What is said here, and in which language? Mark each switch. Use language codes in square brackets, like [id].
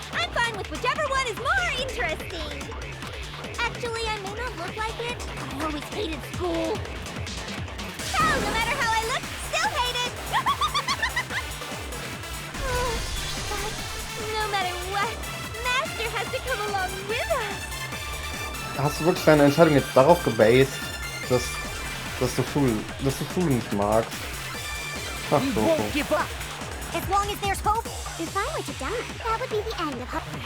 [en] I'm fine with whichever one is more interesting. Actually, I may not look like it. I always hated school. Hell, no matter how I look, still hate it. But no matter what, Master has to come along with us. [de] Hast du wirklich deine Entscheidung jetzt darauf gebased, dass du Schule nicht magst? Ach so. [en] As long as there's hope. If I were to die, that would be the end of hope.